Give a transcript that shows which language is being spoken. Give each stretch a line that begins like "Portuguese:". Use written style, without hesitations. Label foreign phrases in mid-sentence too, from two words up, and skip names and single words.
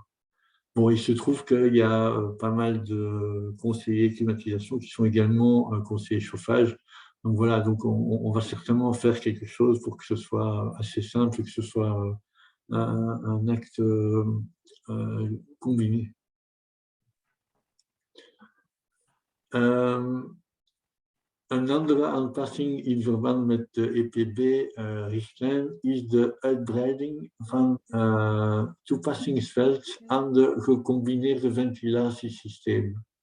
French: Bon, il se trouve qu'il y a pas mal de conseillers climatisation qui sont également conseillers chauffage. Donc voilà, donc on va certainement faire quelque chose pour que ce soit assez simple et que ce soit un acte combiné.
Dutch: Een andere aanpassing in verband met de EPB-richtlijn is de uitbreiding van toepassingsveld aan de gecombineerde ventilatiesystemen.